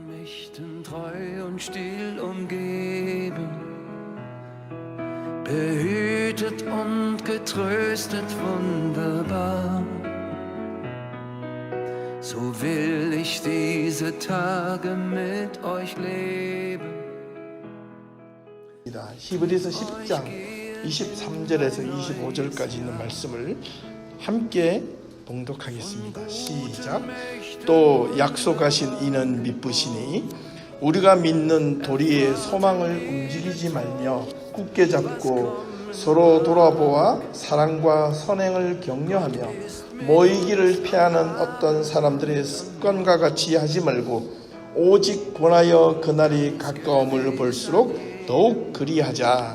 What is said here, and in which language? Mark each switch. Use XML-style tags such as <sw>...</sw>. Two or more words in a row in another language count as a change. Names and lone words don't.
<de>Lichten treu und still umgeben, behütet und getröstet wunderbar. So will ich diese Tage mit euch leben.</de> <ko>히브리서 10장 23절에서 25절까지 있는 말씀을 함께 봉독하겠습니다. 시작. 또 약속하신 이는 미쁘시니 우리가 믿는 도리의 소망을 움직이지 말며 굳게 잡고 서로 돌아보아 사랑과 선행을 격려하며 모이기를 피하는 어떤 사람들의 습관과 같이 하지 말고 오직 권하여 그날이 가까움을 볼수록 더욱 그리하자.</ko>